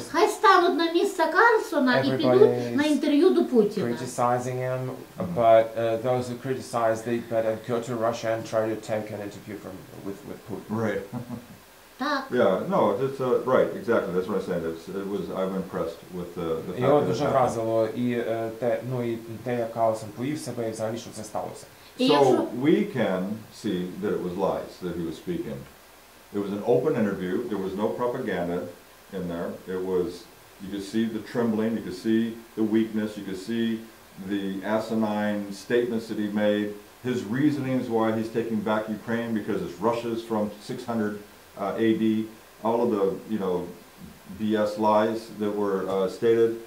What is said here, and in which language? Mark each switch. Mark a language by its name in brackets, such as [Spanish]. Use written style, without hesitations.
[Ukrainian] Хай стануть на місце Карлсона і підуть на інтерв'ю до Путіна. [English] Criticizing him, but those who criticize, they better go to Russia and try to take an interview with Putin. Right. [Ukrainian] Так. [English] Yeah, no, it's right, exactly. That's what I'm saying. I'm impressed with the fact [Ukrainian] Його [English] that [Ukrainian] дуже вразило і те, як Карлсон повів себе, і взагалі, що це сталося. [English] So we can see that it was lies that he was speaking. It was an open interview. There was no propaganda in there. It was, you could see the trembling, you could see the weakness, you could see the asinine statements that he made, his reasonings why he's taking back Ukraine because it's Russia's from 600 AD, all of the, BS lies that were stated.